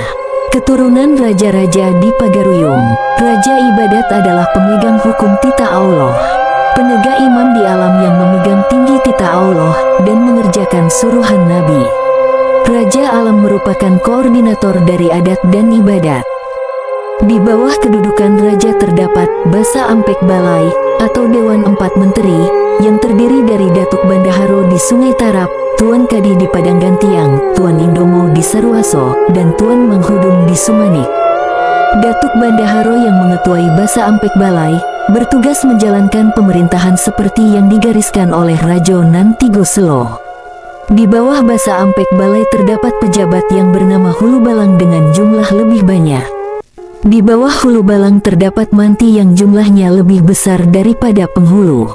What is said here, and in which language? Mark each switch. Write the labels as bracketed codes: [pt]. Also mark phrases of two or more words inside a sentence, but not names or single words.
[id] Keturunan raja-raja di Pagaruyung, Raja Ibadat adalah pemegang hukum Tita Allah, penegak imam di alam yang memegang tinggi Tita Allah dan mengerjakan suruhan Nabi. Raja Alam merupakan koordinator dari adat dan ibadat. Di bawah kedudukan raja terdapat Basa Ampek Balai atau Dewan 4 Menteri yang terdiri dari Datuk Bandaharo di Sungai Tarap, Tuan Kadi di Padang Gantiang, Tuan Indomo di Sarwaso, dan Tuan Manghudung di Sumanik. Datuk Bandaharo yang mengetuai Basa Ampek Balai bertugas menjalankan pemerintahan seperti yang digariskan oleh Raja Nan Tigo Selo. Di bawah Basa Ampek Balai terdapat pejabat yang bernama Hulu Balang dengan jumlah lebih banyak. Di bawah Hulu Balang terdapat manti yang jumlahnya lebih besar daripada penghulu.